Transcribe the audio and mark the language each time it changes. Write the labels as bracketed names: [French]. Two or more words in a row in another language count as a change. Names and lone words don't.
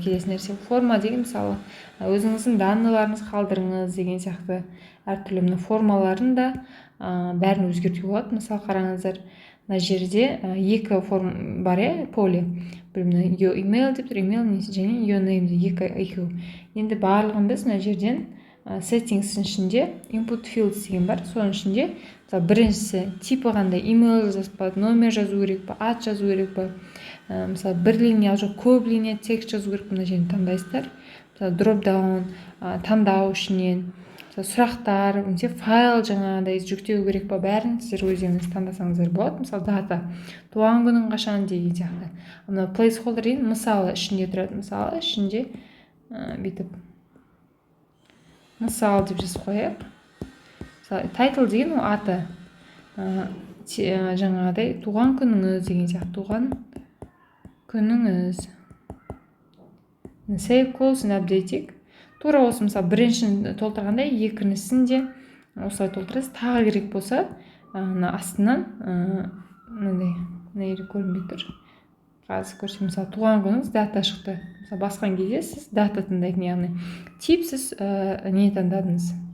[Kazakh] келесі нәрсе форма деген мысалы өзіңіздің данныйларыңыз қалдырыңыз деген сияқты әртүрлі мына формаларын да бәрін өзгертуге болады. мысалы қараңыздар, мына жерде екі форма бар, поле. бір мына [English] your email [Kazakh] деп тұр, email және [English] your name [Kazakh] деп екеу. енді барлығын біз мына жерден settings ішінде [English] input fields [Kazakh] деген бар. соның ішінде мысалы біріншісі типі қандай, email жазып па, номер жазу керек па, ат жазу керек па, мысалы бір линия жоқ көп линия текст жазу керек. мына жерін таңдайсыздар. мысалы [English] drop down [Kazakh] таңдау ішінен сұрақтар, немесе файл жаңағыдай жүктеу керек па, бәрін сіздер өздеріңіз таңдасаңыздар болады. мысалы дата, туған күнің қашан деген сияқты. мына placeholder деген мысалы ішінде тұрады. мысалы ішінде бүйтіп мысал деп жазып қояйық. мысалы title деген ол аты, жаңағыдай туған күніңіз деген сияқты, туған күніңіз. [English] save close and update. [Kazakh] тура осы мысалы біріншін толтырғанда екіншісін де осылай толтырасыз. тағы керек болса мына астынан мынандай көрінбей тұр. қазір көрсем, мысалы туған күніңіз дата шықты. мысалы басқан кезде сіз дата таңдайтын, яғни тип сіз не таңдадыңыз.